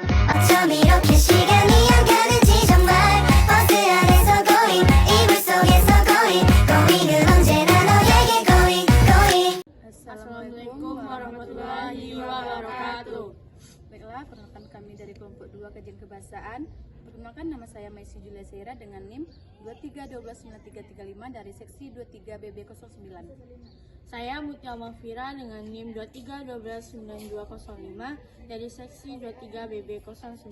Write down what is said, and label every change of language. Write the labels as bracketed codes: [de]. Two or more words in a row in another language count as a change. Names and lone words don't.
[ko] 어쩜 이렇게 시간이 안 가는지 정말 버스 안에서 고잉 이불 속에서 고잉 고잉은 언제나 너에게 [en] going going. [ar] السلام عليكم ورحمة الله وبركاته. [id] Baiklah, perkenalkan kami dari kelompok 2 kajian kebahasaan. Perkenalkan, nama saya Maisi Julia Seira dengan NIM 23129335 dari seksi 23BB09. Saya Mutia Mafira dengan NIM 23129205 dari seksi 23BB09.